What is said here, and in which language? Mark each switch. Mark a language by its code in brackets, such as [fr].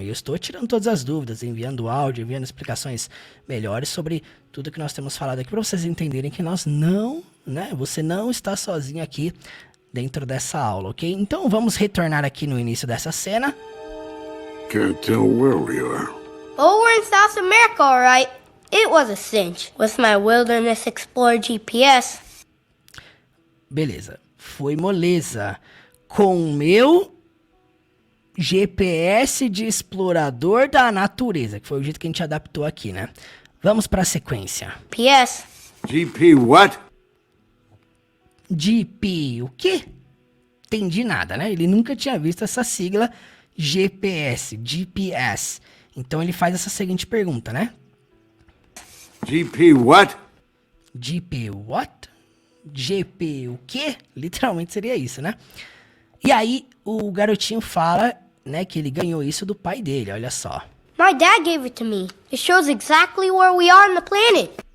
[pt] E eu estou tirando todas as dúvidas, enviando áudio, enviando explicações melhores sobre tudo que nós temos falado aqui, para vocês entenderem que nós não, né? Você não está sozinho aqui dentro dessa aula, ok? Então, vamos retornar aqui no início dessa cena. [en] Can't tell where we are. Oh, we're in South America, all right. It was a cinch with my Wilderness Explorer GPS. [pt] Beleza. Foi moleza. Com o meu GPS de explorador da natureza, que foi o jeito que a gente adaptou aqui, né? Vamos para a sequência. PS. [en] GP what? [pt] GP, o quê? Entendi nada, né? Ele nunca tinha visto essa sigla GPS, GPS. Então ele faz essa seguinte pergunta, né? [en] GP what? GP what? [pt] GP o quê? Literalmente seria isso, né? E aí o garotinho fala, né, que ele ganhou isso do pai dele, olha só. [en] My dad gave it to me. It shows exactly where we are on the planet.